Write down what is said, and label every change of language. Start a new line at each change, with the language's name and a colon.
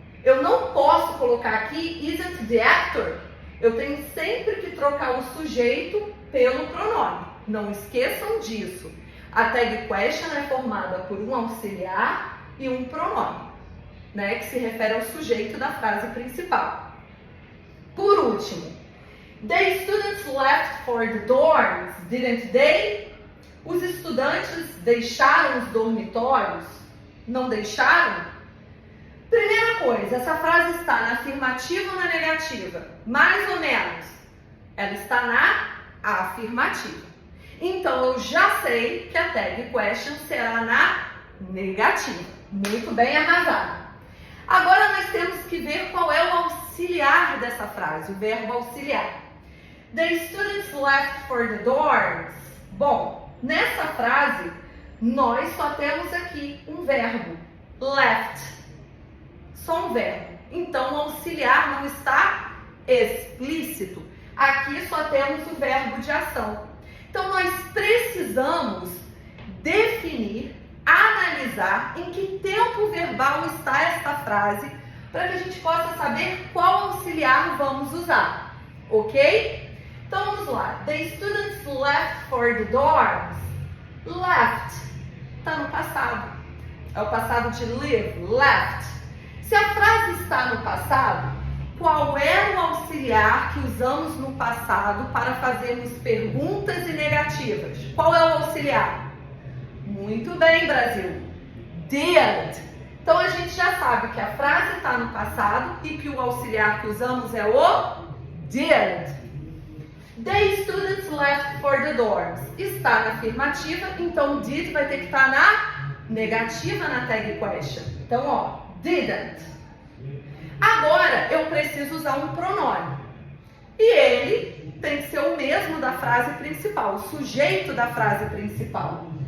Portuguese: Eu não posso colocar aqui
English: isn't the actor.
Portuguese: Eu tenho sempre que trocar o sujeito pelo pronome. Não esqueçam disso. A tag question é formada por um auxiliar e um pronome, né, que se refere ao sujeito da frase principal. Por último,
English: the students left for the dorms, didn't they?
Portuguese: Os estudantes deixaram os dormitórios? Não deixaram? Primeira coisa, essa frase está na afirmativa ou na negativa? Mais ou menos. Ela está na afirmativa. Então, eu já sei que a tag question será na negativa. Muito bem arrasado. Agora, nós temos que ver qual é o auxiliar dessa frase, o verbo auxiliar.
English: The students left for the dorms.
Portuguese: Bom, nessa frase, nós só temos aqui um verbo, left. Só um verbo. Então, o auxiliar não está explícito. Aqui só temos o verbo de ação. Então, nós precisamos definir, analisar em que tempo verbal está esta frase para que a gente possa saber qual auxiliar vamos usar. Ok? Então, vamos lá.
English: The students left for the dorms.
Portuguese: Left está no passado. É o passado de live. Left. Se a frase está no passado, qual é o auxiliar que usamos no passado para fazermos perguntas e negativas? Qual é o auxiliar? Muito bem, Brasil. Did. Então, a gente já sabe que a frase está no passado e que o auxiliar que usamos é o did.
English: The students left for the dorms.
Portuguese: Está na afirmativa, então did vai ter que estar na negativa na tag question. Então, ó, didn't. Agora, eu preciso usar um pronome. E ele tem que ser o mesmo da frase principal, o sujeito da frase principal.